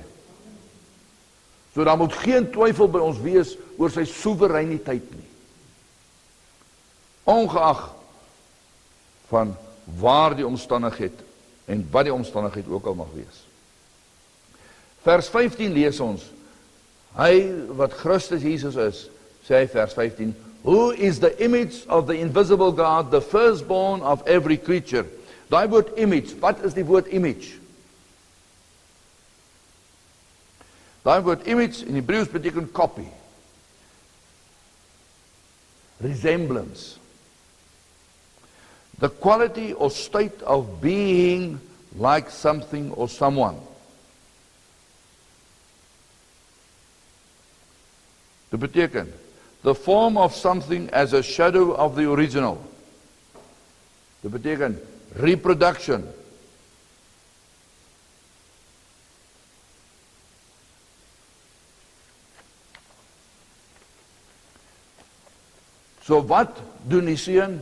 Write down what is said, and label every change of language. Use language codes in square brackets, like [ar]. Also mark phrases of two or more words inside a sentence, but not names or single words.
[af] So daar moet geen twyfel by ons wees oor sy soewereiniteit nie. Ongeag van waar die omstandigheid en wat die omstandigheid ook al mag wees. Vers 15 lees ons, hy wat Christus Jesus is, sê hy vers 15, [en] who is the image of the invisible God, the firstborn of every creature. [af] Daai woord image, wat is die woord image? Daai woord image in Hebreëus beteken copy. Resemblance. [en] The quality or state of being like something or someone. [af] Dit beteken, [en] the form of something as a shadow of the original. [af] Dit beteken, reproduction. So wat doen die Seun?